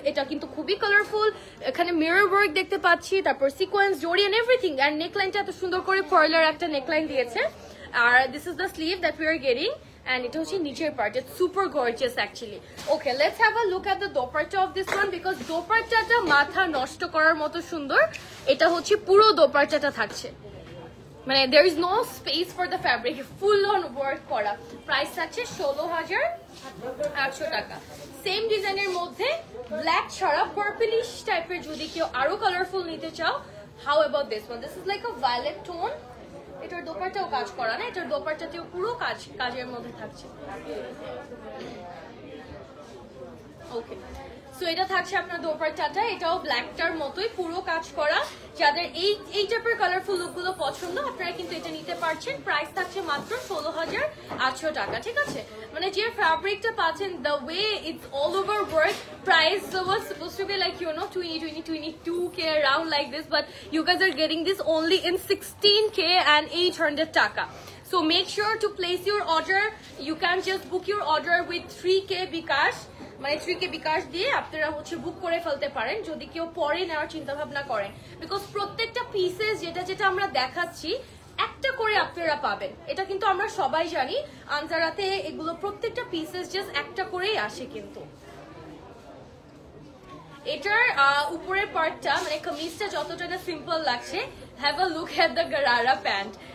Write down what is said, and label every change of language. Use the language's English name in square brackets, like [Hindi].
[Bangla] এটা কিন্তু খুবই কালারফুল, এখানে মিরর ওয়ার্ক দেখতে পাচ্ছি, তারপর sequence, Jodi and everything. And নেকলাইনটা এত সুন্দর করে পার্লার একটা নেকলাইন দিয়েছে। আর [English] this is the sleeve that we are getting, [Bangla] and এটা হচ্ছে নিচের part, [English] It's super gorgeous actually. Okay, let's have a look at the dupatta of this one, because [Bangla] দোপাট্টাটা মাথা নষ্ট করার মতো সুন্দর। এটা হচ্ছে পুরো দোপাট্টাটা থাকছে, মানে [English] there is no space for the fabric, [Bangla] full on work করা। প্রাইস থাকছে 16,800 টাকা। সেম ডিজাইনের মধ্যে ব্ল্যাক ছাড়া পার্পলিশ টাইপের যদি কেউ আরো কালারফুল নিতে চাও, [English] How about this one? This is like a violet tone. [Bangla] এটার দোপাট্টাও কাজ করা না, এটার দোপাট্টাতেও পুরো কাজের মধ্যে থাকছে। ওকে, সো এটা থাকছে আপনার দোপাট্টাটা, এটাও ব্ল্যাকটার মতোই পুরো কাজ করা। যাদের এই টাইপের কালারফুল লুকগুলো পছন্দ আপনারা কিন্তু এটা নিতে পারছেন। প্রাইস থাকছে মাত্র 16,800 টাকা, ঠিক আছে। মানে যে ফ্যাব্রিকটা পাচ্ছেন, [English] The way it's all over work, price was supposed to be like 22K around like this, but you guys are getting this only in 16K and 800 taka. So make sure to place your order. You can just book your order with 3K Bikash. [Bangla] মানে 3K বিকাশ দিয়ে আপনারা হচ্ছে বুক করে ফেলতে পারেন যদি কেউ পরে নেওয়ার চিন্তা ভাবনা করেন, বিকজ প্রত্যেকটা পিসেস যেটা আমরা দেখাচ্ছি একটা করে আপনারা পাবেন। এটা কিন্তু আমরা সবাই জানি আনজারাতে এগুলো প্রত্যেকটা পিসেস জাস্ট একটা করেই আসে। কিন্তু এটার উপরের পার্টটা মানে কামিজটা যতটা না সিম্পল লাগছে, have a look at the gharara pant.